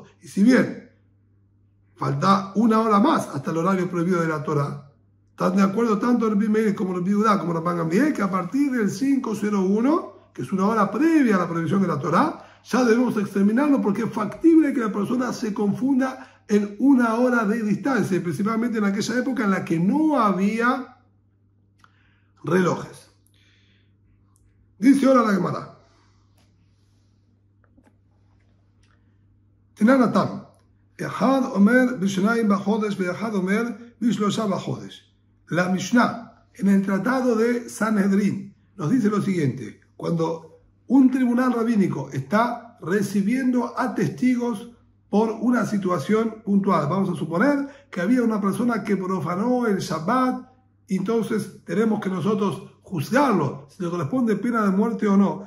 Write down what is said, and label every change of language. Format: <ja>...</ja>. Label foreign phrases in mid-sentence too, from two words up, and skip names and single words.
<es>Y si bien falta 1 hora más hasta el horario prohibido de la Torah, están de acuerdo tanto Rabbi Meir como Rabbi Yehuda como Rabban Gamliel que a partir del 5:01, que es 1 hora previa a la prohibición de la Torah, ya debemos exterminarlo porque es factible que la persona se confunda en una hora de distancia, principalmente en aquella época en la que no había relojes. Dice ahora la Gemara. Tenanatam.</es> <he>אחד אומר בשניים בחודש ואחד אומר בשלושה בחודש.</he> <es>La Mishnah, en el tratado de Sanhedrin, nos dice lo siguiente: cuando un tribunal rabínico está recibiendo a testigos por una situación puntual, vamos a suponer que había una persona que profanó el Shabbat, entonces tenemos que nosotros juzgarlo, si le corresponde pena de muerte o no.</es>